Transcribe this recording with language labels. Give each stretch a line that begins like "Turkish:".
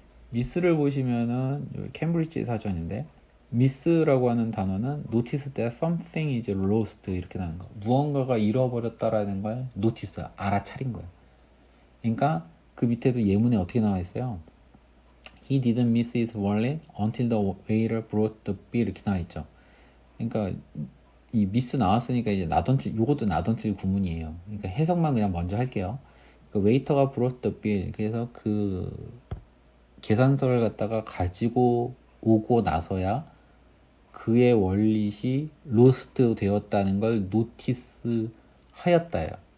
Korean: 미스를 보시면은 여기 캠브리지 사전인데 미스라고 하는 단어는
English: notice that something is lost
Korean: 이렇게 나는 거. 무언가가 잃어버렸다라는 걸 notice 알아차린 거예요. 그러니까 그 밑에도 예문에 어떻게 나와 있어요?
English: He didn't miss his wallet until the waiter brought the bill
Korean: 이렇게 나와 있죠. 그러니까 이 미스 나왔으니까 이제 나던틸 요것도 나던틸 구문이에요. 그러니까 해석만 그냥 먼저 할게요. 그 웨이터가
English: brought the bill
Korean: 그래서 그 계산서를 갖다가 가지고 오고 나서야 그의 월릿이 로스트 되었다는 걸 노티스 하였다예요.